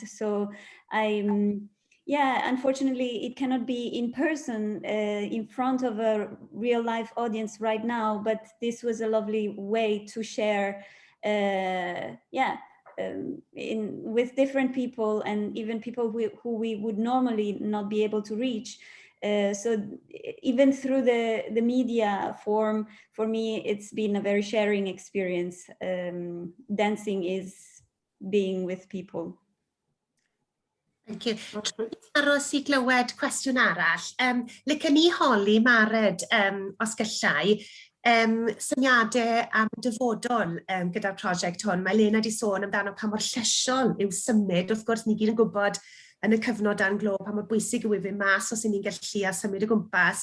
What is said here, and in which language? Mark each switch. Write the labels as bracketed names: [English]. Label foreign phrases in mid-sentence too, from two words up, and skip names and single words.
[English] So unfortunately, it cannot be in person in front of a real life audience right now, but this was a lovely way to share with different people and even people who we would normally not be able to reach. So even through the media form, for me, it's been a very sharing experience. Dancing is being with people. Thank you. [Welsh] Aros I glywed cwestiwn arall. Licen ni holi Mared os gallai syniadau am dyfodol gyda'r prosiect hwn. Mae Elena wedi sôn amdano pa mor llesiol yw symud. Wrth gwrs, ni gyd yn gwybod yn y cyfnod anglo pa mor bwysig yw i mas os ni'n gallu a symud o gwmpas.